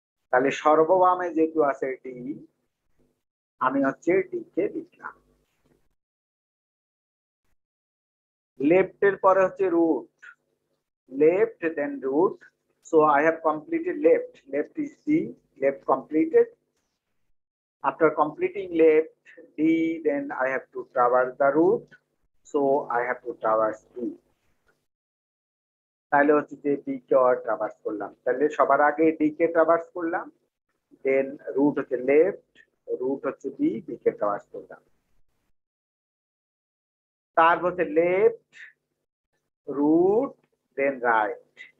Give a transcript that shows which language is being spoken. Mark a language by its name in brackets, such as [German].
[Bangla] তাহলে সর্ববামে যেহেতু আছে ডি, আমি হচ্ছে ডি কে লিখলাম। লেফট এর পরে হচ্ছে root, left then root, [English] So I have completed left, left is D, left completed. After completing left D, then I have to traverse the route, so I have to traverse D. [Bangla] তাহলে হচ্ছে যে D কে traverse করলাম, তাহলে সবার আগে D কে traverse করলাম, দেন root হচ্ছে left, root হচ্ছে B, B কে ট্রাভার্স করলাম। তারপর হচ্ছে লেফট, রুট, দেন রাইট।